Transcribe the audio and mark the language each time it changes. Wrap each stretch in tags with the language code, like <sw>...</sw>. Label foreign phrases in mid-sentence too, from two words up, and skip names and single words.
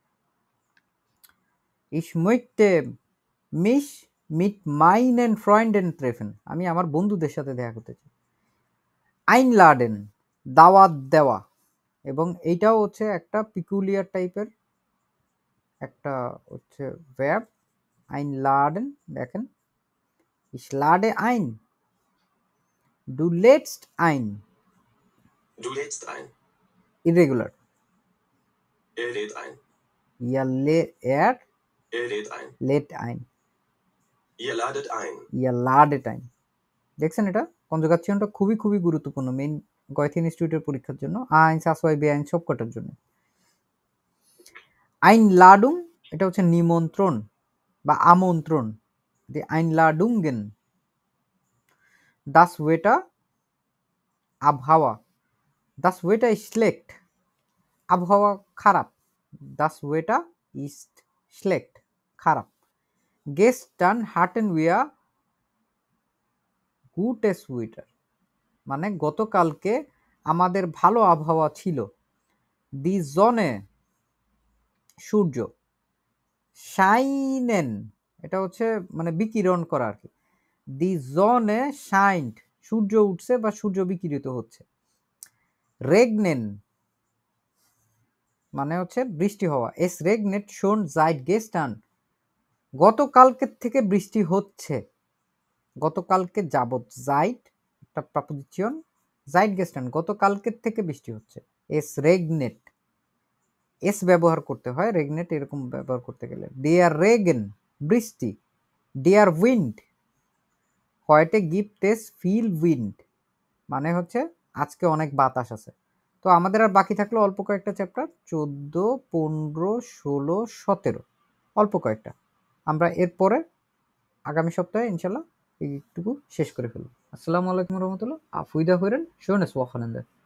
<de>Ich möchte mich mit meinen Freunden treffen,</de> <bn>আমি আমার বন্ধুদের সাথে দেখা করতে চাই। আইনলাডেন দাওয়াত দেওয়া, এবং এইটাও হচ্ছে একটা পিকুলিয়ার টাইপের একটা হচ্ছে ভার্ব।</bn> <de>আইনলাডেন, দেখেন ich lade ein, du lädst ein, Du lädst ein. irregular, Er lädt ein. er Er lädt ein. lädt ein, Ihr ladet ein. ihr ladet ein,</de> <bn>দেখছেন এটা কনজুগেশনটা খুবই খুবই গুরুত্বপূর্ণ মেইন গয়থিন ইনস্টিটিউটের পরীক্ষার জন্য, আইনস আসওয়াই বে আইন সবকটার জন্য। আইনলাডুং, এটা হচ্ছে নিমন্ত্রণ বা আমন্ত্রণ,</bn> <de>die Einladungen. das Wetter আবহাওয়া, das Wetter ist schlecht,</de> <bn>আবহাওয়া খারাপ,</bn> <de>das Wetter ist schlecht, খারাপ। gestern hatten wir gutes Wetter,</de> <bn>মানে গতকালকে আমাদের ভালো আবহাওয়া ছিল।</bn> <de>die Sonne</de> <bn>সূর্য, শাইনেন এটা হচ্ছে মানে বিকিরণ করা আর কি।</bn> <de>die Sonne scheint,</de> <bn>সূর্য উঠছে বা সূর্য বিকিরিত হচ্ছে। regnen মানে হচ্ছে বৃষ্টি হওয়া।</bn> <de>es regnet schon seit gestern,</de> <bn>গতকালকে থেকে বৃষ্টি হচ্ছে, গতকালকে যাবত। seit একটা প্রাপোজিশন,</bn> <de>seit gestern</de> <bn>গতকালকে থেকে বৃষ্টি হচ্ছে।</bn> <de>es regnet,</de> <bn>এস ব্যবহার করতে হয়, regnet এরকম ব্যবহার করতে গেলে।</bn> <de>der Regen বৃষ্টি। der Wind heute gibt es viel Wind,</de> <bn>মানে হচ্ছে আজকে অনেক বাতাস আছে। তো আমাদের আর বাকি থাকলো অল্প কয়েকটা চ্যাপ্টার, 14, 15, 16, 17, অল্প কয়েকটা। আমরা এরপরে আগামী সপ্তাহে ইনশাল্লাহ এইটুকু শেষ করে ফেলব।</bn> <ar>السلام عليكم رحمة الله,</ar> <de>Auf Wiederhören, schönes Wochenende.</de>